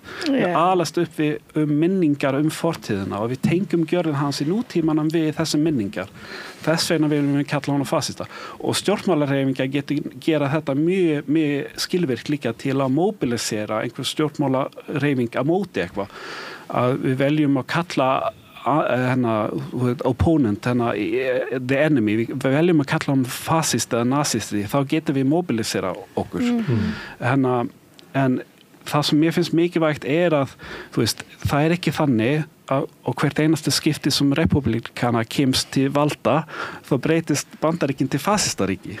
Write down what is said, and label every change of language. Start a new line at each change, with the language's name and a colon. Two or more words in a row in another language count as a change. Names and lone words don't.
Icelandic: Við alast upp við minningar fortíðina og við tengum gjörðir hans í nútímanum við þessi minningar. Þess vegna viljum við kalla hana fasista. Og stjórnmálahreyfingar gera þetta mjög skilvirkt líka til að mobilisera einhver stjórnmálahreyfing að móti eitthvað. Að við veljum að kalla
English: opponent, the enemy,
Icelandic: við veljum að kalla hann fascist eða nazisti, þá getum við mobilisera okkur. En það sem mér finnst mikilvægt að, þú veist, það ekki þannig og hvert einasta skipti sem republikana kemst til valda, þá breytist Bandaríkin til fasistaríki.